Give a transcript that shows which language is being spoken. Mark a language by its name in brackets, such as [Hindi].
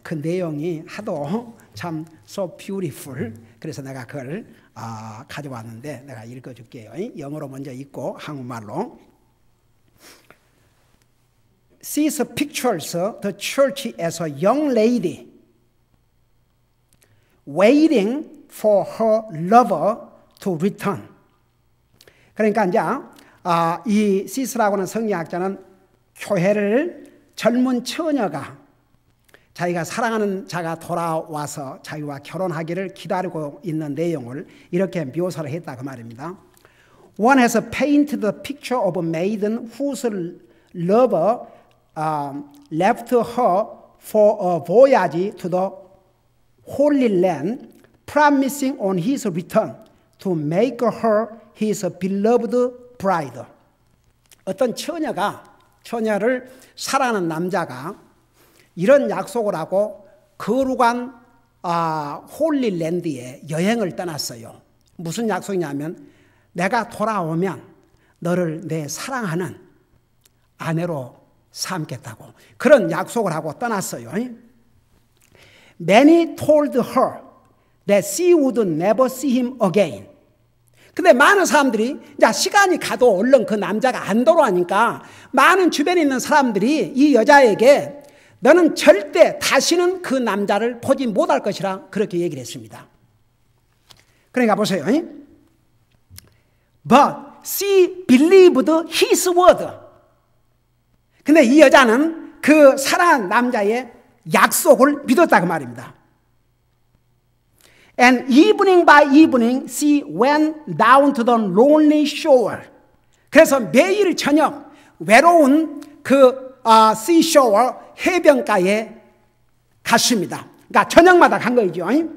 [Korean] 그 내용이 하도 참 [English] so beautiful. [Korean] 그래서 내가 그걸 가져왔는데 내가 읽어줄게요. 영어로 먼저 읽고 한국말로. [English] Sis pictures the church as a young lady waiting for her lover to return. [Korean] 그러니까 이제 이 시스라고 하는 성경학자는 교회를 젊은 처녀가 자기가 사랑하는 자가 돌아와서 자기와 결혼하기를 기다리고 있는 내용을 이렇게 묘사를 했다 그 말입니다. [English] One has painted the picture of a maiden whose lover left her for a voyage to the Holy Land, promising on his return to make her his beloved bride. [Korean] 어떤 처녀를 사랑하는 남자가 이런 약속을 하고 거룩한 홀리랜드에 여행을 떠났어요. 무슨 약속이냐면 내가 돌아오면 너를 내 사랑하는 아내로 삼겠다고 그런 약속을 하고 떠났어요. [English] Many told her that she would never see him again. [Korean] 근데 많은 사람들이 이제 시간이 가도 얼른 그 남자가 안 돌아오니까 많은 주변에 있는 사람들이 이 여자에게 너는 절대 다시는 그 남자를 보지 못할 것이라 그렇게 얘기를 했습니다. 그러니까 보세요. [English] But she believed his word. [Korean] 근데 이 여자는 그 사랑하는 남자의 약속을 믿었다 그 말입니다. [English] And evening by evening she went down to the lonely shore. [Korean] 그래서 매일 저녁 외로운 그 seashore 해변가에 갔습니다. 그러니까 저녁마다 간 거죠.